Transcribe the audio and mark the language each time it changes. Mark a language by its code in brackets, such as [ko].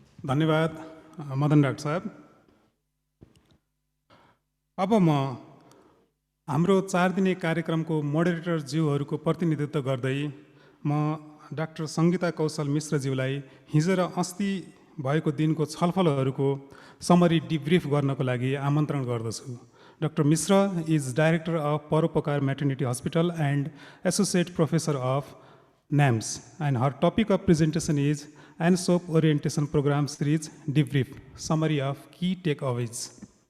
[ne] धन्यवाद मदन डाक्टर साहब। अब म हाम्रो 4 दिने कार्यक्रमको मोडरेटर ज्यूहरूको प्रतिनिधित्व गर्दै म डाक्टर सङ्गीता कौशल मिश्रज्यूलाई हिजो र अस्ति भएको दिनको छलफलहरूको समरी डिब्रिफ गर्नको लागि आमन्त्रण गर्दछु। [en] Dr. Mishra is Director of Paropakar Maternity Hospital and Associate Professor of NAMS, and her topic of presentation is ENSOP Orientation Program Series Debrief, Summary of Key Takeaways.